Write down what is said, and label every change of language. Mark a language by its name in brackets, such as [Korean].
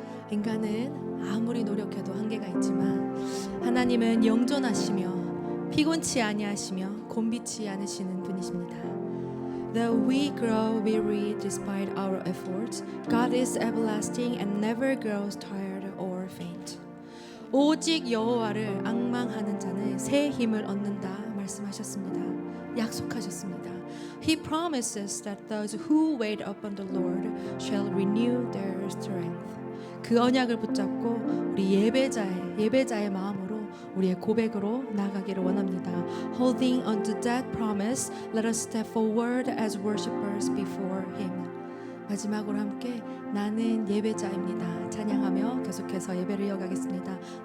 [Korean] 인간은 아무리 노력해도 한계가 있지만 하나님은 영존하시며 피곤치 아니하시며 곤비치 않으시는 분이십니다. [English] Though we grow weary despite our efforts, God is everlasting and never grows tired or faint. [Korean] 오직 여호와를 앙망하는 자는 새 힘을 얻는다 말씀하셨습니다. 약속하셨습니다. [English] He promises that those who wait upon the Lord shall renew their strength. [Korean] 그 언약을 붙잡고 우리 예배자의 마음으로 우리의 고백으로 나가기를 원합니다. [English] Holding onto that promise, let us step forward as worshipers before Him. [Korean] 마지막으로 함께 나는 예배자입니다. 찬양하며 계속해서 예배를 이어가겠습니다.